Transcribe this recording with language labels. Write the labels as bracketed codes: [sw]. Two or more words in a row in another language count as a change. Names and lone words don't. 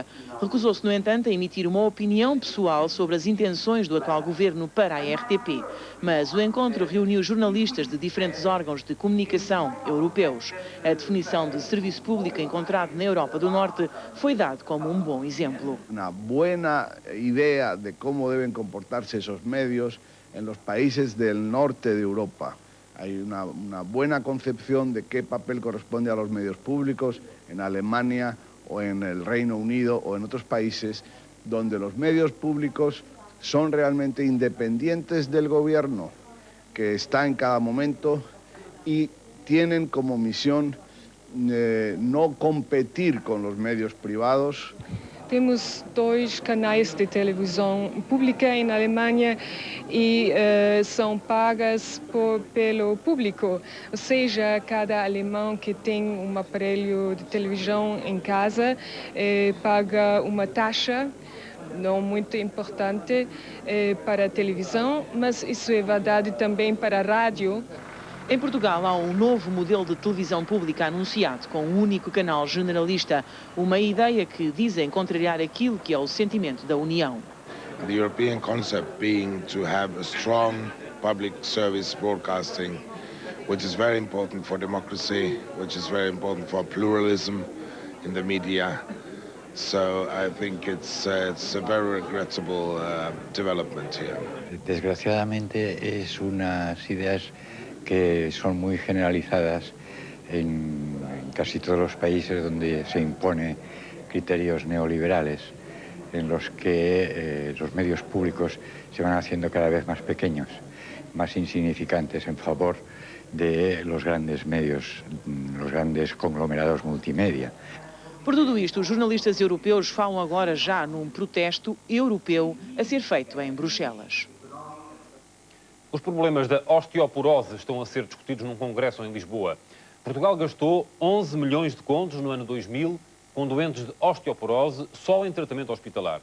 [pt] Recusou-se, no entanto, a emitir uma opinião pessoal sobre as intenções do atual governo para a RTP. Mas o encontro reuniu jornalistas de diferentes órgãos de comunicação europeus. A definição de serviço público encontrado na Europa do Norte foi dado como um bom exemplo. Uma boa ideia de como devem comportar-se [es] esos medios en los países del norte de Europa. Hay una buena concepción de qué papel corresponde a los medios públicos en Alemania o en el Reino Unido o en otros países donde los medios públicos son realmente independientes del gobierno que está en cada momento y tienen como misión no competir con los medios privados. [pt] Temos 2 canais de televisão pública em Alemanha e são pagas pelo público. Ou seja, cada alemão que tem um aparelho de televisão em casa paga uma taxa não muito importante para a televisão, mas isso é verdade também para a rádio. Em Portugal há um novo modelo de televisão pública anunciado com um único canal generalista, uma ideia que dizem contrariar aquilo que é o sentimento da União. [en] The European concept being to have a strong public service broadcasting, which is very important for democracy, which is very important for pluralism in the media. So I think it's a very regrettable development here. [es] Desgraciadamente es unas ideas que son muy generalizadas en casi todos los países donde se impone criterios neoliberales, en los que los medios públicos se van haciendo cada vez más pequeños, más insignificantes en favor de los grandes medios, los grandes conglomerados multimédia. [pt] Por tudo isto, os jornalistas europeus falam agora já num protesto europeu a ser feito em Bruxelas. Os problemas da osteoporose estão a ser discutidos num congresso em Lisboa. Portugal gastou 11 milhões de contos no ano 2000 com doentes de osteoporose só em tratamento hospitalar.